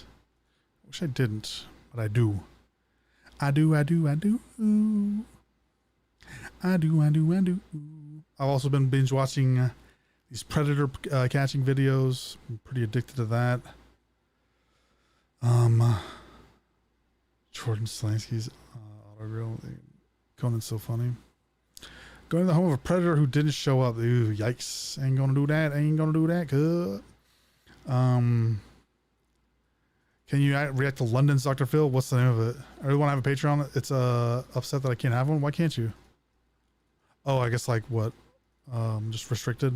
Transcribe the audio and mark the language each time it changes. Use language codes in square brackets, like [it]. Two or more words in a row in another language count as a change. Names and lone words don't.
[en] But I do. I do. I've also been binge watching these predator catching videos. I'm pretty addicted to that. Jordan Slansky's autogrill. Conan's so funny. Going to the home of a predator who didn't show up. Ooh, yikes. Ain't gonna do that. Good. Can you react to London's Dr. Phil? What's the name of it? I really want to have a Patreon. It's upset that I can't have one. Why can't you? Oh, I guess like what? Just restricted.